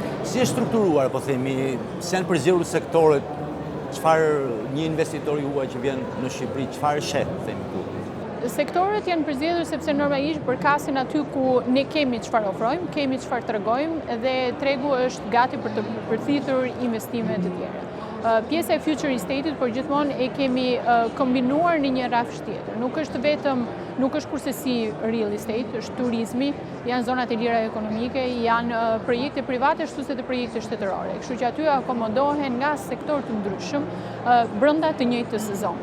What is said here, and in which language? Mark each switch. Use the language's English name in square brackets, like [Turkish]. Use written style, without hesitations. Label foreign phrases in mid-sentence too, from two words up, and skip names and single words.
[Albanian] Si është strukturuar, po themi, si janë përzgjedhur sektorët, çfarë një investitor juaj që vjen në Shqipëri, çfarë sheh, themi këtu? Sektorët janë përzgjedhur sepse normalisht përkasin aty ku ne kemi çfarë ofrojmë, kemi çfarë tregojmë dhe tregu është gati për të përfituar investime të tjera. Pjesa e [English] future estate- [Albanian] it, por gjithmonë e kemi kombinuar në një rafsh tjetër. Nuk është kurse si [English] real estate, [Albanian] është turizmi, janë zonat e lira ekonomike, janë projekte private ashtu si dhe projekte shtetërore. Kështu që aty akomodohen nga sektor të ndryshëm brenda të njëjtës zonë.